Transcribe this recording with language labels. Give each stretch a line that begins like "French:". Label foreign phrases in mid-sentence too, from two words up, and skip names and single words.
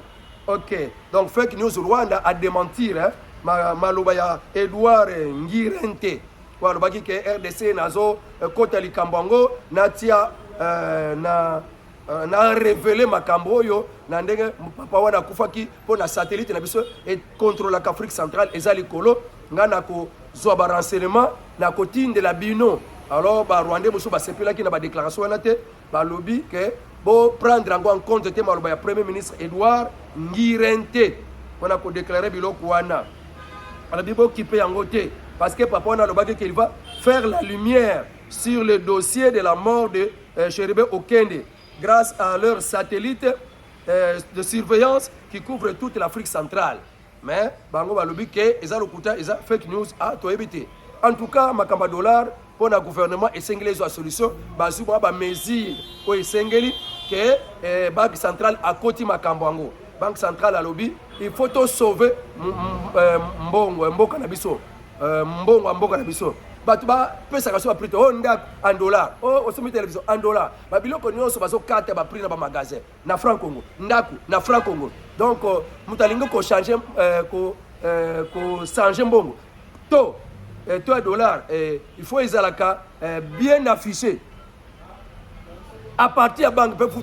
Lingala: OK, donc
English: fake news
Lingala: Rwanda
French: a démentir
Lingala: maloba ya Edouard Ngirente walobaki ke RDC nazo kota likambango natia na révéler makambo oyo na ndenge papa wana kufaki pona satellite na biso
French: et contrôle l'Afrique centrale
Lingala: ezali kolo ngana ko zwa ba renseignement na kotinde la bino. Alors ba Rwandais musu ba sepelaki na ba déclaration wana te ba lobby ke bo
French: prendre en compte
Lingala: te maloba ya
French: premier ministre
Lingala: Edouard Ngirente
French: on a déclaré
Lingala: biloko wana ala bibo kipe yango te
French: parce que
Lingala: papa
French: on a
Lingala: lobaki
French: qu'il va faire la lumière sur le dossier de la mort de Chéribé Okende grâce à leur satellite de surveillance qui couvre toute l'Afrique centrale.
Lingala: Mais bango balobi ke eza lokuta eza
English: fake news
Lingala: a toyebite.
French: En tout cas
Lingala: makamba dollar
French: pour le gouvernement
Lingala: esengeli zo solution bazu ba mesure ko esengeli
French: que banque centrale
Lingala: a koti makambo yango.
French: Banque centrale
Lingala: a lobby
French: il faut
Lingala: to sauver mboka na biso mbongo mboka na biso batu ba pesa ka so prix to ndak
French: en dollar
Lingala: o somi télévision
French: en dollar
Lingala: ba biloko nyonso bazo kata ba prix na ba magasin na franc Congo ndaku na franc Congo donc mutalingo ko changer ko changer mbongo to dollar
French: il faut
Lingala: ezalaka
French: bien affiché à partir
Lingala: ya banque peut